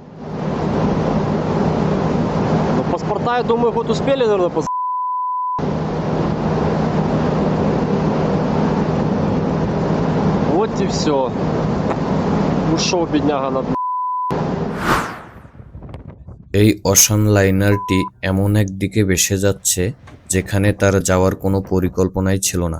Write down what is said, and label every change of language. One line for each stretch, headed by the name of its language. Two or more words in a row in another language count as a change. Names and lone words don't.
Russian: Ну, паспорта, я думаю, хоть успели, наверное, Вот и все. Ушел бедняга на дно.
Bangla: এই
English: ocean linerটি
Bangla: এমন এক দিকে ভেসে যাচ্ছে যেখানে তার যাওয়ার কোনো পরিকল্পনাই ছিল না।